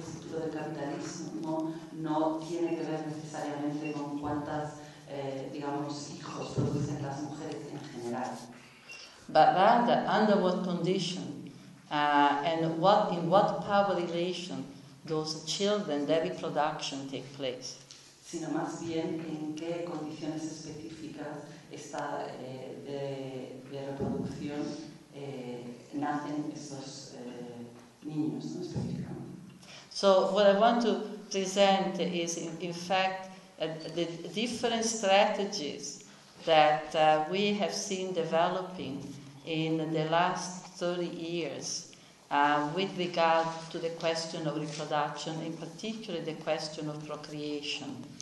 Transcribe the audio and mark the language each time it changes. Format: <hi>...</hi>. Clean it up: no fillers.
<es>Del capitalismo no tiene que ver necesariamente con cuántas hijos producen las mujeres en general.</es> <en>But rather, under what condition and what in what power relation those children, their reproduction take place.</en> <es>Sino más bien en qué condiciones específicas está de reproducción nacen esos niños, ¿no? Específicamente.</es> <en>So what I want to present is, in fact, the different strategies that we have seen developing in the last 30 years with regard to the question of reproduction, in particular the question of procreation,</en>